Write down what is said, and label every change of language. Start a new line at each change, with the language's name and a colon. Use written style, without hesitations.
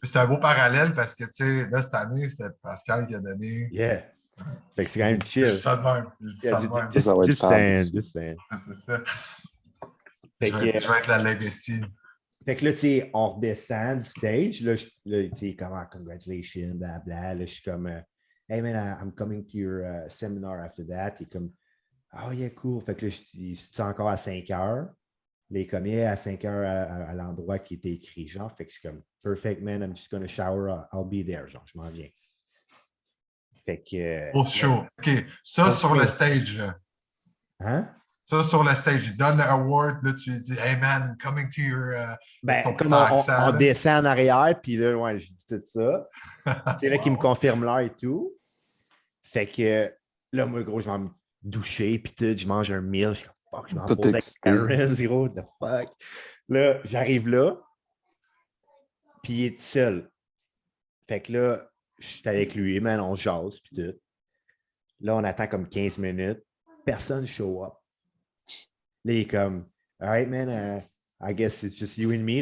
French: C'est un beau parallèle parce que, tu sais, là, cette année, c'était Pascal qui a donné.
English: Yeah.
French: Fait que c'est quand même chill. Juste ça de même.
English: Just saying.
French: C'est ça. Fait je vais être la legacy. Fait que là, tu sais, on redescend du stage. Là, tu sais, comment, congratulations, blablabla. Là, je suis comme,
English: hey man, I'm coming to your seminar after that.
French: Il est comme,
English: oh yeah, cool.
French: Fait que là, je suis encore à 5 heures. Les commis à 5 heures à l'endroit qui était écrit, genre. Fait que je suis comme,
English: perfect man, I'm just gonna shower, I'll be there,
French: genre, je m'en viens. Fait que. Pour show. OK. Ça, sur le stage. Hein? Ça, sur le stage, il donne l'award, là, tu lui dis,
English: hey man, I'm coming to your.
French: Comme on descend en arrière, puis là, ouais, je dis tout ça. C'est là qu'il me confirme l'heure et tout. Fait que là, moi, gros, je vais me doucher, puis tout, je mange un meal. Je suis comme, fuck, je m'en Tout pose avec excité. Aaron, zéro, the fuck. Là, j'arrive là, puis il est tout seul. Fait que là, je suis avec lui, man, on jase, puis tout. Là, on attend comme 15 minutes. Personne show up. Là, il est comme,
English: all right, man, I guess it's just you and me.